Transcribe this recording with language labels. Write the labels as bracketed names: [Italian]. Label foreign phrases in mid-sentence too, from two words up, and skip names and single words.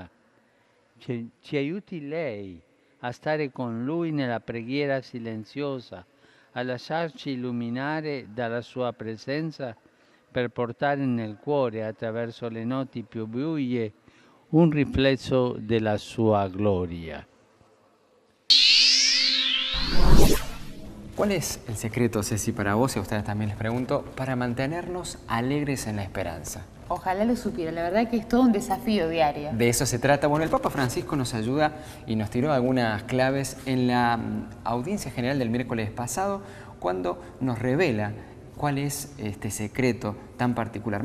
[Italian] Ci aiuti lei a stare con Lui nella preghiera silenziosa, a lasciarci illuminare dalla sua presenza per portare nel cuore, attraverso le notti più buie, un riflesso della sua gloria. [Spanish] ¿Cuál es el secreto, Ceci, para vos, y a ustedes también les pregunto, para mantenernos alegres en la esperanza? Ojalá lo supiera, la verdad que es todo un desafío diario. De eso se trata. Bueno, el Papa Francisco nos ayuda y nos tiró algunas claves en la audiencia general del miércoles pasado, cuando nos revela cuál es este secreto tan particular.